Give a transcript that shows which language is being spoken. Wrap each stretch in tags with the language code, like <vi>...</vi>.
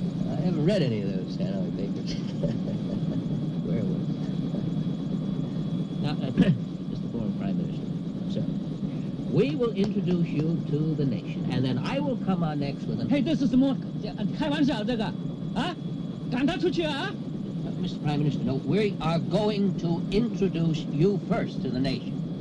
<en>I haven't read any of those Hanoi papers. Werewolves. Now, Mr. Foreign Prime Minister, sir, we will introduce you to the nation, and then I will come on next with an... Hey, this is more...</en> <zh>开玩笑这个啊赶他出去啊</zh> <en>Mr. Prime Minister, no, we are going to introduce you first to the nation.</en>